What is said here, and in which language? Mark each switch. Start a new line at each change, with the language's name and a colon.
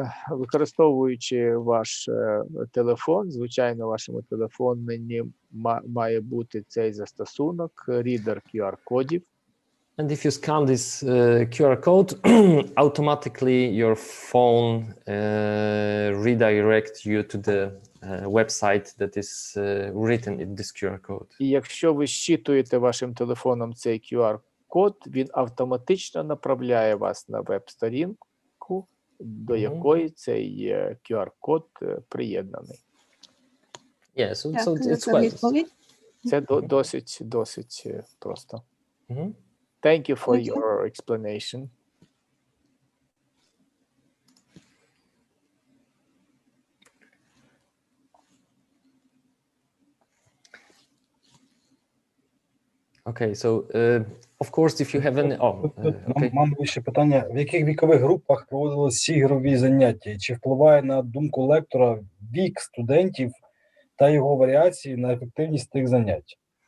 Ukrainian: Використовуючи ваш телефон, звичайно, вашому телефоні має бути цей застосунок, рідер QR-кодів.
English: And if you scan this QR code, automatically your phone redirect you to the website that is written in this QR code.
Ukrainian: І якщо ви зчитуєте вашим телефоном цей QR-код, він автоматично направляє вас на веб-сторінку, до якої цей QR-код приєднаний.
English: Yeah, so it's quite...
Ukrainian: Це досить просто.
English: Thank you for your explanation. Okay, so of course, if you have any... okay.
Ukrainian: Мам, ще питання, в яких вікових групах проводились ігрові заняття? І чи впливає на думку лектора вік студентів та його варіації на ефективність тих занять?